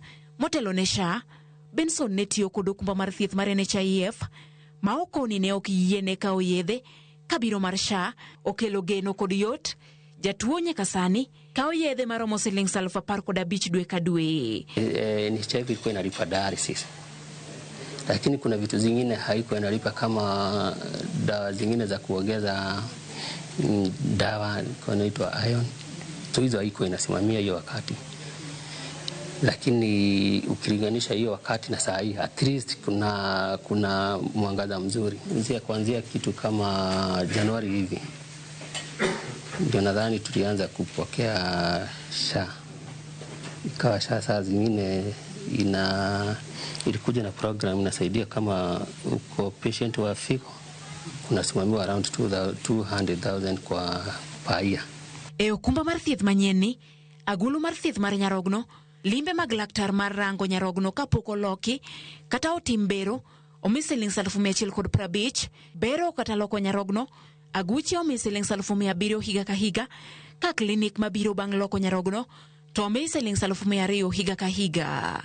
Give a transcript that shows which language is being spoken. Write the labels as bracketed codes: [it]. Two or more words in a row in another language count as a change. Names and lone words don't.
[luo] Motelo ne SHA, Benson ne tiyo kod okumba mar thieth mar NHIF ma okoni ne ok yiene kawo yedhe. Kabiro mar SHA okelo geno kod yot, jatuo nyaka sani kawo yedhe maromo Sh10,500 dwe ka dwe. [sw] NHIF ilikuwa inalipa dialysis, lakini kuna vitu zingine haikuwa inalipa kama dawa zingine za kuongeza dawa inaitwa iron. Hizo haikuwa inasimamia hiyo wakati. Lakini ukilinganisha hiyo wakati na saa hii, [en] at least [sw] kuna mwangaza mzuri. Kuanzia kitu kama Januari hivi ndio nadhani tulianza kupokea SHA. Ikawa SHA saa zingine ilikuja na program inasaidia kama uko patient wa figo, unasimamiwa around 200,000 kwa paia. [luo] Okumba mar thieth manyien agulu mar thieth mar nyarogno, limbe mag laktar mar rango nyarogno kapok oloki kata otim bero omi Sh150,050, bero kata loko nyarogno aguche omi Sh700,000 higa ka higa, ka klinik mabiro bang' loko nyarogno to omi Sh200,000 higa ka higa.